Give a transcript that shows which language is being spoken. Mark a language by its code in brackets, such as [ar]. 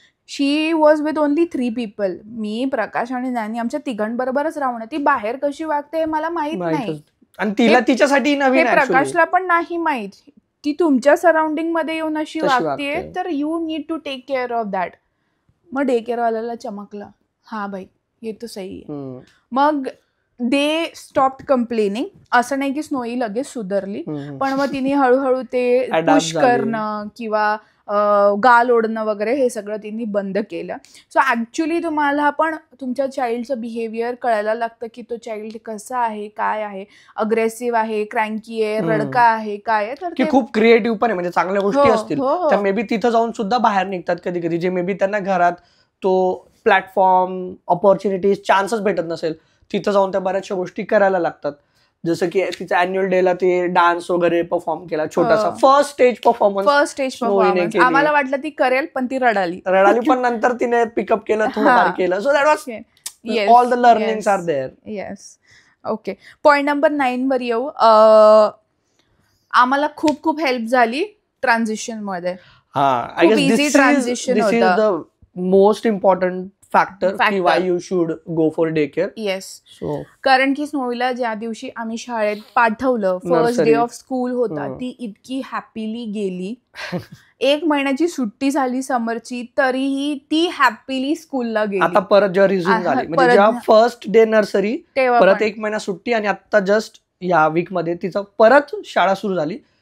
[en] she was with only 3 people, [mr] मी, प्रकाश आणि नॅनी, आमच्या तिघांबरोबरच राहणं. ती बाहेर कशी वागते हे मला माहित नाही, आणि तिला तिच्यासाठी नवीन, प्रकाशला पण नाही माहित. ती तुमच्या सराउंडिंग मध्ये येऊन अशी वागतेय, तर [en] You need to take care of that. [mr] मग डे केअरवाल्याला चमकला, [hi] हा भाई ये तो सही [mr] आहे. [en] मग they stopped complaining. [mr] असं नाही की स्नोई लगेच सुधारली, पण मग तिने हळूहळू ते पुश करणं किंवा गाल ओढणं वगैरे हे सगळं तिने बंद केलं. सो ऍक्च्युली तुम्हाला पण तुमच्या चाइल्डचं बिहेवियर कळायला लागतं की तो चाइल्ड कसा आहे, काय आहे, अग्रेसिव्ह आहे, क्रँकी आहे, रडका आहे, काय आहे. तर खूप क्रिएटिव्ह पण आहे, म्हणजे चांगल्या गोष्टी असतील तर मे बी तिथं जाऊन सुद्धा बाहेर निघतात कधी कधी, जे मे बी त्यांना घरात तो प्लॅटफॉर्म, ऑपॉर्च्युनिटीज, चान्सेस भेटत नसेल, तिथं जाऊन त्या बऱ्याचशा गोष्टी करायला लागतात. जसं की तिचा अॅन्युअल डेला ते डान्स वगैरे परफॉर्म केला, छोटासा फर्स्ट स्टेज परफॉर्मन्स. आम्हाला वाटलं ती करेल, पण ती रडाली पण नंतर तिने पिकअप केलं, थोडंफार केलं. [en] So that was all the learnings are there. [mr] Yes. Okay, point number 9 वर येऊ. आम्हाला खूप खूप हेल्प झाली ट्रान्झिशन मध्ये. खूप इझी ट्रान्झिशन होतं. [en] The most important factor की why you should go for day care. Yes. [mr] कारण की स्नोईला ज्या दिवशी आम्ही शाळेत पाठवलं, फर्स्ट डे ऑफ स्कूल होता, ती इतकी हॅपीली गेली. 1 महिन्याची सुट्टी झाली समरची, तरीही ती हॅपीली स्कूलला गेली. आता परत जेव्हा रिझ्यूम झाली, म्हणजे जेव्हा फर्स्ट डे नर्सरी, परत 1 महिना सुट्टी, आणि आता जस्ट या वीक मध्ये तिचं परत शाळा सुरू झाली.